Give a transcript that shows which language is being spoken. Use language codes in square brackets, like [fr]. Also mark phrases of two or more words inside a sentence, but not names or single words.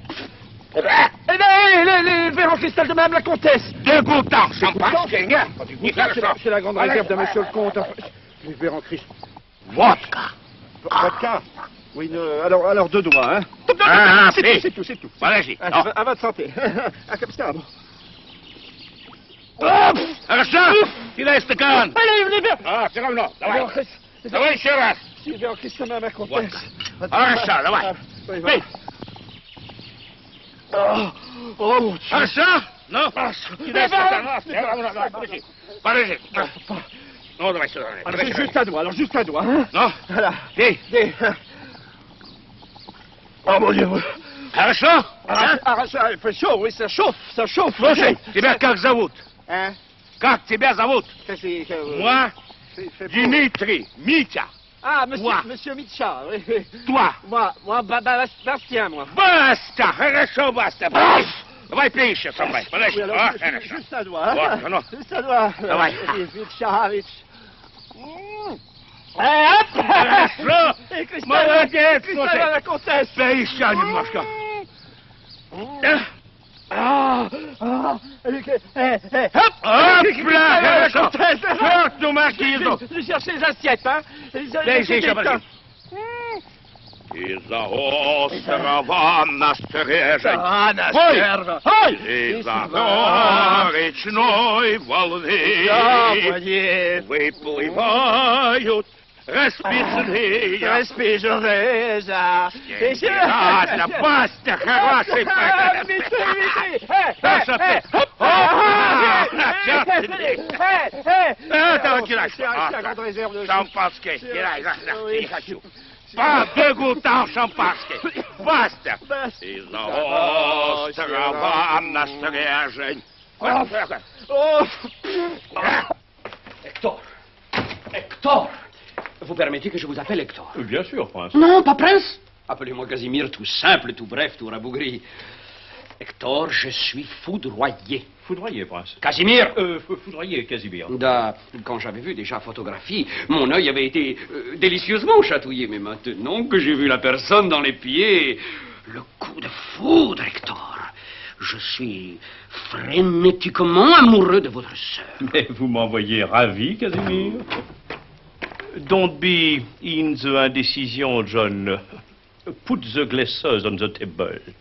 [fr] Eh ben, les verres en cristal de madame la comtesse. Dégoûtant, champagne, c'est rien. C'est la grande réserve de monsieur le comte. Les verres en cristal. Vodka. Vodka? Oui, alors 2 doigts, hein. C'est tout. Allez-y. À votre santé. Comme ça, bon. [ru] Хорошо? Кидай стакан. [fr] Allez, bien. [ru] Все равно. Давай. Давай еще раз. [fr] Silvio, Christian, ma comtesse. [ru] Хорошо, давай. Пей. [fr] Oh, [ru] Хорошо? Ну, кидай стакан. Все равно. Давай, подожди. Ну, давай сюда. [fr] Juste un doigt, hein. [ru] Ну, [fr] Voilà. [ru] пей. [fr] Oh mon Dieu. [ru] Хорошо? [fr] Ça, il fait chaud, oui, ça chauffe. [ru] Слушай, тебя как зовут? [fr] Hein? [ru] Как тебя зовут? [fr] C'est... Moi, Dimitri, Митя. Ah, Moi. monsieur Mitcha, oui. Toi. Moi, Bastien, moi. [ru] Баста, хорошо, Баста. Давай пей еще со мной. Подожди. [fr] Oui, alors, [ru] Хорошо. [fr] juste un doigt, hein. [ru] Вот, ну. [fr] Juste un doigt. [ru] Давай. [fr] Mitcha. Hop! [ru] Хорошо. [fr] Et Christian, [ru] Молодец, [fr] Christian, [ru] слушай. [fr] la comtesse. [ru] Пей еще немножко. [fr] Hop! Hop là, la [ru] хорошо. [fr] comtesse. [ru] Черт, ну, маркизу. Je cherche les assiettes, hein. Дай еще, подожди. Из-за острова на стрежень. Из-за речной волны выплывают расписные. Ладно, Баста, хороший Это кидай. Шампанское кидай. Не хочу. [fr] Pas de goûtant шампанское. Баста. [ru] Из-за острова на стрежень. [fr] Hector. Vous permettez que je vous appelle Hector? Bien sûr, prince. Non, pas prince. Appelez-moi Casimir, tout simple, tout bref, tout rabougri. Hector, je suis foudroyé. Foudroyé, prince. Casimir. Foudroyé, Casimir. Quand j'avais vu déjà photographie, mon œil avait été délicieusement chatouillé. Mais maintenant que j'ai vu la personne dans les pieds, le coup de foudre, Hector. Je suis frénétiquement amoureux de votre sœur. Mais vous m'envoyez ravi, Casimir. [en] Don't be in the indecision, John. Put the glasses on the table.